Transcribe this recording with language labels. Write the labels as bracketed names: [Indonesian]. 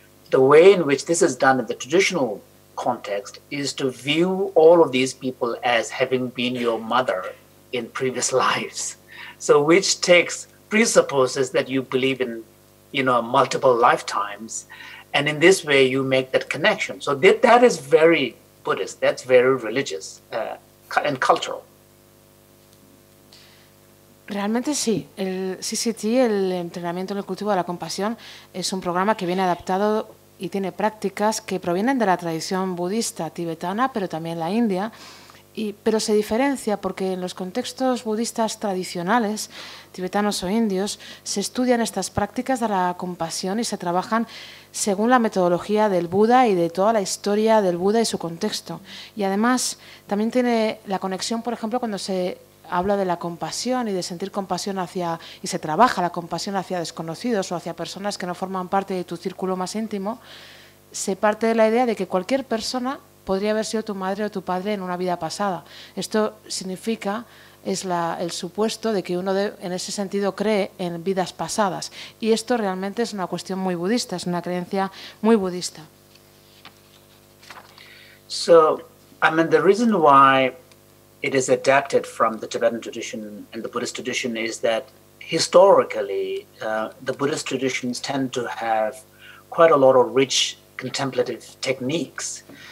[English] The way in which this is done in the traditional context is to view all of these people as having been your mother in previous lives. So which presupposes that you believe in multiple lifetimes, and in this way you make that connection. So that is very Buddhist, that's very religious and cultural. [Spanish] Realmente sí, el CCT, el entrenamiento en el cultivo de la compasión, es un programa que viene adaptado y tiene prácticas que provienen de la tradición budista tibetana, pero también la india, pero se diferencia porque en los contextos budistas tradicionales, tibetanos o indios, se estudian estas prácticas de la compasión y se trabajan según la metodología del Buda y de toda la historia del Buda y su contexto. Y además también tiene la conexión, por ejemplo, cuando se habla de la compasión y de sentir compasión y se trabaja la compasión hacia desconocidos o hacia personas que no forman parte de tu círculo más íntimo, se parte de la idea de que cualquier persona podría haber sido tu madre o tu padre en una vida pasada. Esto significa, el supuesto de que uno en ese sentido cree en vidas pasadas. Y esto realmente es una cuestión muy budista, es una creencia muy budista. [English] So, the reason why it is adapted from the Tibetan tradition and the Buddhist tradition is that historically, the Buddhist traditions tend to have quite a lot of rich contemplative techniques.